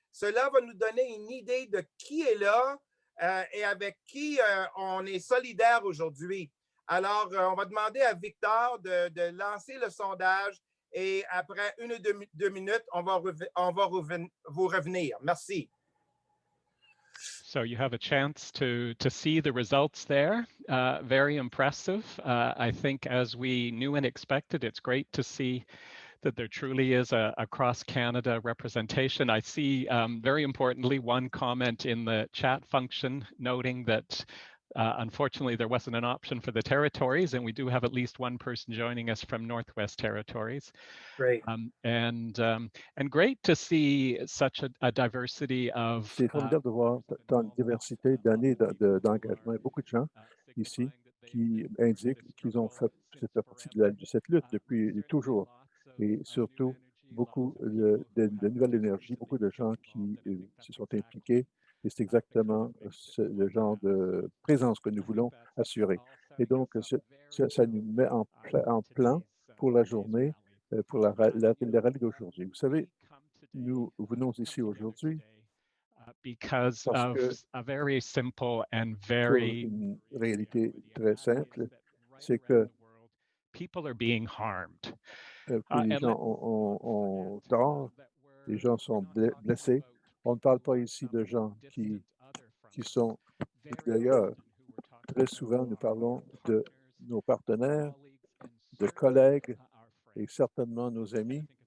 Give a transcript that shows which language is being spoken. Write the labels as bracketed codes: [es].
[fr] Cela va nous donner une idée de qui est là et avec qui on est solidaire aujourd'hui. Alors, on va demander à Victor de lancer le sondage et après 1 ou 2 minutes, on va vous revenir. Merci. [en] So you have a chance to see the results there. Very impressive. I think as we knew and expected, it's great to see that there truly is a cross-Canada representation. I see, very importantly, one comment in the chat function noting that unfortunately, there wasn't an option for the territories, and we do have at least one person joining us from Northwest Territories. Great. And great to see such a diversity of. [fr] C'est formidable de voir tant de diversité d'années d'engagement. Il y a beaucoup de gens ici qui indiquent qu'ils ont fait partie de cette lutte depuis toujours. Et surtout, beaucoup de nouvelles énergies, beaucoup de gens qui se sont impliqués. Et c'est exactement le genre de présence que nous voulons assurer. Et donc, ça nous met en plan pour la journée, pour la rallye d'aujourd'hui. Vous savez, nous venons ici aujourd'hui [en] because [fr] parce [en] of [fr] que [en] a very simple and [fr] pour [en] very [fr] une réalité très simple, c'est que [en] people are being harmed. [fr] les gens ont tort, les gens sont blessés. On ne parle pas ici de gens qui sont d'ailleurs, très souvent, nous parlons de nos partenaires, de collègues et certainement nos amis.